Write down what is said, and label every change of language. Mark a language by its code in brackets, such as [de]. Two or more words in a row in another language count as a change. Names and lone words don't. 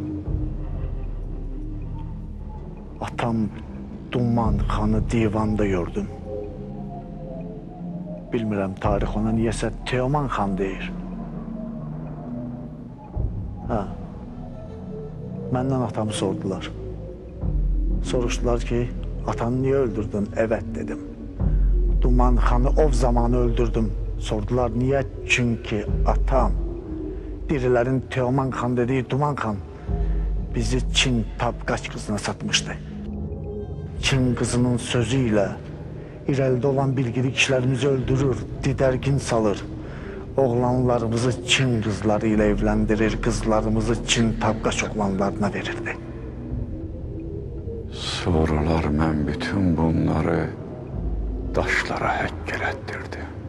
[az] Atam Duman xanı divanda gördüm. Bilmirəm, tarix ona niyəsə Teoman xan deyir. Hə. Məndən atamı sordular. Soruşdular ki, atanı niye öldürdün? [tr] Evet dedim. [az] Duman xanı ov zamanı öldürdüm. [tr] Sordular niye? Çünkü atam, dirilerin Teoman xan dediği Duman xan bizi Çin Tapkaç kızına satmıştı. [az] Çin qızının sözü ilə irəlidə olan bilgili kişilərimizi öldürür, didərgin salır. Oğlanlarımızı Çin qızları ilə evləndirir, qızlarımızı Çin tabqaç oğlanlarına verirdi. Sonralar mən bütün bunları daşlara həkk elətdirdim.